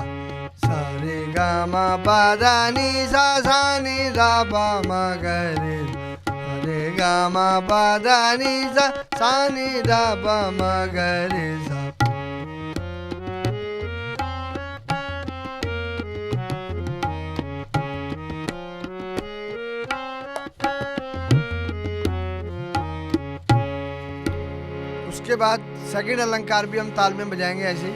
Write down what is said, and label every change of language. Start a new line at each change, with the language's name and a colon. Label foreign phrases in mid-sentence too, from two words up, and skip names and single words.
Hindi: सा रे गा मा पा धा नि सा सा नि धा पा मा ग रे। सा रे गा मा पा धा नि सा सा नि धा पा मा ग रे सा। उसके बाद सेकंड अलंकार भी हम ताल में बजाएंगे ऐसे।